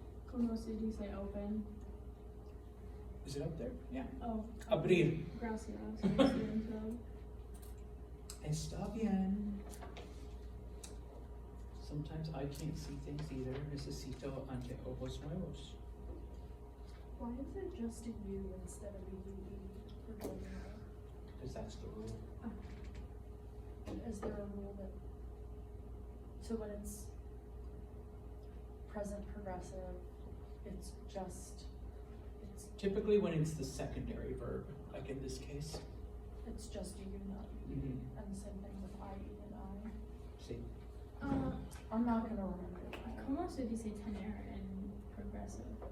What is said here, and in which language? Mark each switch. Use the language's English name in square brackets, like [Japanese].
[Spanish] ¿Cómo se dice open? [English] Is it up there? Yeah. Oh. [Spanish] Abrir. Gracias. Lo siento. Está bien. [English] Sometimes I can't see things either. [Spanish] Necesito anteojos nuevos. [English] Why is it just a U instead of a UE for going out? Because that's the rule. is there a rule that, so when it's present progressive, it's just, Typically when it's the secondary verb, like in this case. it's just you, not you, Mhm. and the same thing with IE and I. See, I'm not gonna remember that. [Spanish] ¿Cómo se dice tener en progressive?